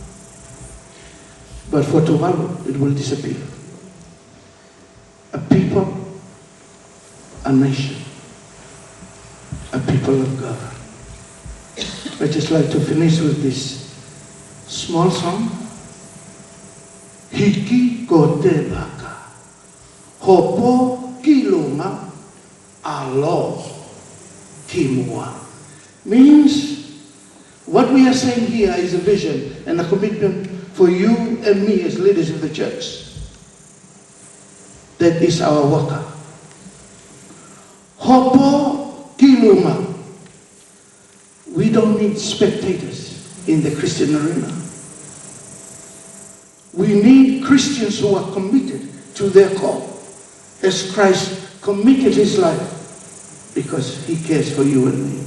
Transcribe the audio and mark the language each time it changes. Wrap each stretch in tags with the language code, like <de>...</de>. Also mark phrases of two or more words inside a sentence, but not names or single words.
<en>But for Tuvalu, it will disappear. A people, a nation, a people of God. I'd just like to finish with this small song.</en> <tvl>Hiki ko te baka, hopo ki lunga, alo ki mua.</tvl> <en>Means What we are saying here is a vision and a commitment for you and me as leaders of the church. That is our waka.</en> <tvl>Hopo kiluma.</tvl> <en>We don't need spectators in the Christian arena. We need Christians who are committed to their call, as Christ committed his life because he cares for you and me.</en>